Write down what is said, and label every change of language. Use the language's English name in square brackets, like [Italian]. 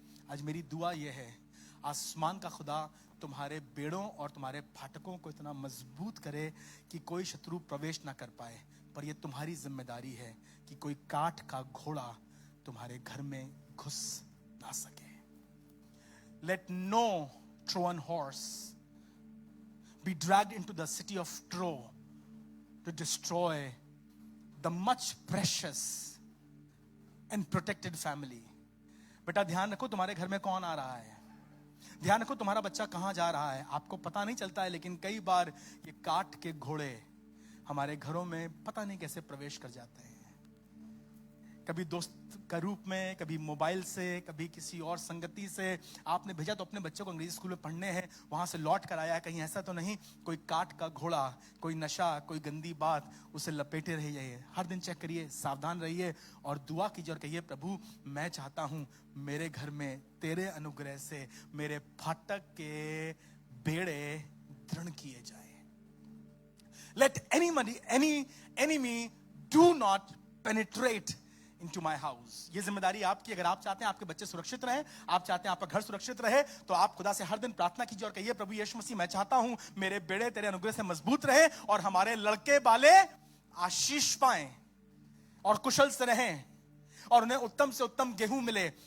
[Hindi] आज मेरी दुआ यह है, आसमान का खुदा तुम्हारे बेड़ों और तुम्हारे फाटकों को इतना मजबूत करे कि कोई शत्रु प्रवेश ना कर पाए, पर यह तुम्हारी जिम्मेदारी है कि कोई काठ का घोड़ा तुम्हारे घर में घुस ना सके। [English] Let no Trojan horse be dragged into the city of Troy to destroy the much precious and protected family. [Hindi] बेटा ध्यान रखो, तुम्हारे घर में कौन आ रहा है, ध्यान रखो तुम्हारा बच्चा कहां जा रहा है। आपको पता नहीं चलता है, लेकिन कई बार ये काठ के घोड़े हमारे घरों में पता नहीं कैसे प्रवेश कर जाते हैं। कभी दोस्त का रूप में, कभी मोबाइल से, कभी किसी और संगति से। आपने भेजा तो अपने बच्चों को अंग्रेजी स्कूल में पढ़ने हैं, वहां से लौट कर आया, कहीं ऐसा तो नहीं कोई काठ का घोड़ा, कोई नशा, कोई गंदी बात उसे लपेटे रहिए। हर दिन चेक करिए, सावधान रहिए और दुआ कीजिए और कहिए, प्रभु मैं चाहता हूं मेरे घर में तेरे अनुग्रह से मेरे फाटक के बेड़े दृढ़ किए जाए। [English] Let any enemy do not penetrate into my house. [Hindi] ये जिम्मेदारी आपकी। अगर आप चाहते हैं आपके बच्चे सुरक्षित रहें, आप चाहते हैं आपका घर सुरक्षित रहे, तो आप खुदा से हर दिन प्रार्थना कीजिए और कहिए, प्रभु यीशु मसीह मैं चाहता हूं मेरे बेड़े तेरे अनुग्रह से मजबूत रहे और हमारे लड़के वाले आशीष पाएं और कुशल से रहें और उन्हें उत्तम से उत्तम गेहूं मिले।